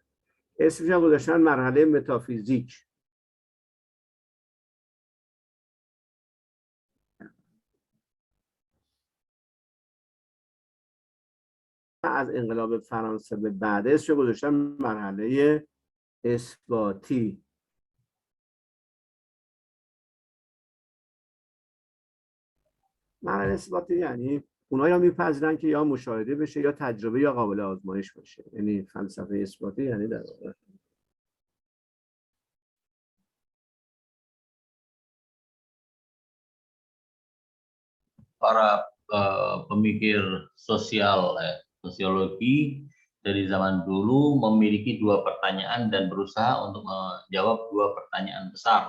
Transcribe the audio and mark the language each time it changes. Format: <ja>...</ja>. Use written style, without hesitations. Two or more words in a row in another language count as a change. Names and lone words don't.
<fa>اسمش هم گذاشتن مرحله متافیزیک. از انقلاب فرانسه به بعد اسمش گذاشتن مرحله اثباتی. مرحله اثباتی یعنی اونها یا میپذیرن که یا مشاهده بشه یا تجربه یا قابل آزمایش باشه. یعنی فلسفه اثباتی یعنی در واقع</fa> <id>para pemikir sosiologi dari zaman dulu memiliki 2 pertanyaan dan berusaha untuk menjawab 2 pertanyaan besar.</id>